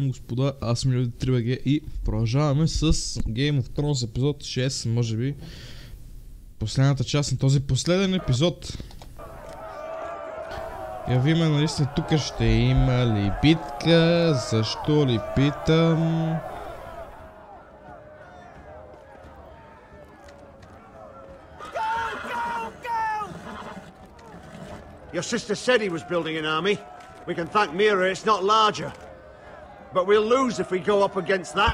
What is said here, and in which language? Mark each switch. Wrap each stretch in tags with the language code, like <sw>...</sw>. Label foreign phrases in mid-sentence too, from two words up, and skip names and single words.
<bg>господа, аз съм Люди 3BG и продължаваме с Game of Thrones епизод 6, може би последната част на този последен епизод. Я видим, нали сте тук, ще има ли битка, защо ли питам?</bg> <en>Your sister said he was building an army. We can thank Mira it's not larger. But we'll lose if we go up against that.</en>